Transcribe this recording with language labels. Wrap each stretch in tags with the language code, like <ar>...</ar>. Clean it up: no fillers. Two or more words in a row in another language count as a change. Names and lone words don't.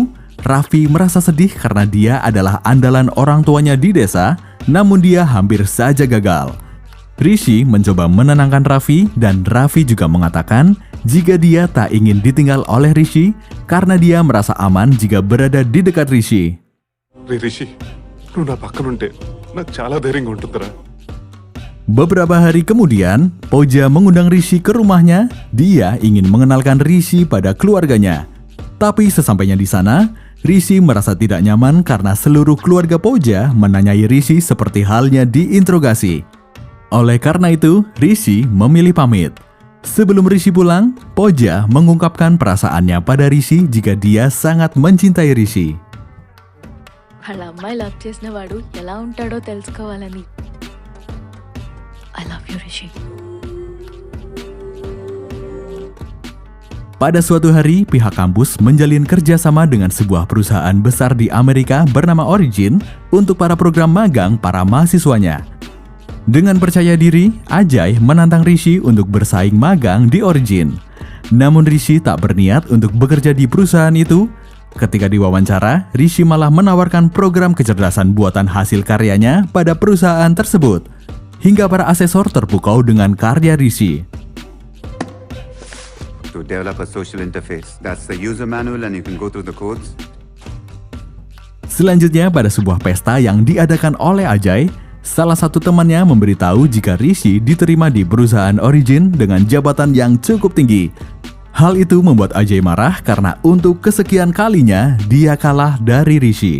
<id>Raffi merasa sedih karena dia adalah andalan orang tuanya di desa, namun dia hampir saja gagal. Rishi mencoba menenangkan Raffi dan Raffi juga mengatakan jika dia tak ingin ditinggal oleh Rishi karena dia merasa aman jika berada di dekat Rishi.</id> <te>రే రిషి నువ్వు నా పక్కనుంటే నాకు చాలా ధైర్యంగా ఉంటుందిరా.</te> <id>Beberapa hari kemudian, Pooja mengundang Rishi ke rumahnya. Dia ingin mengenalkan Rishi pada keluarganya. Tapi sesampainya di sana, Rishi merasa tidak nyaman karena seluruh keluarga Pooja menanyai Rishi seperti halnya diinterogasi. Oleh karena itu, Rishi memilih pamit. Sebelum Rishi pulang, Pooja mengungkapkan perasaannya pada Rishi jika dia sangat mencintai Rishi.</id> <te>వాళ్ళ అమ్మాయి లవ్ చేసిన వాడు ఎలా ఉంటాడో తెలుసుకోవాలని.</te> <en>I love you, Rishi.</en> <id>Pada suatu hari, pihak kampus menjalin kerjasama dengan sebuah perusahaan besar di Amerika bernama Origin untuk para program magang para mahasiswanya. Dengan percaya diri, Ajay menantang Rishi untuk bersaing magang di Origin. Namun Rishi tak berniat untuk bekerja di perusahaan itu. Ketika diwawancara, Rishi malah menawarkan program kecerdasan buatan hasil karyanya pada perusahaan tersebut. Hingga para asesor terpukau dengan karya Rishi.</id> <en>To develop a social interface. That's the user manual and you can go through the codes.</en> <id>Selanjutnya, pada sebuah pesta yang diadakan oleh Ajay, salah satu temannya memberitahu jika Rishi diterima di perusahaan Origin dengan jabatan yang cukup tinggi. Hal itu membuat Ajay marah karena untuk kesekian kalinya dia kalah dari Rishi.</id>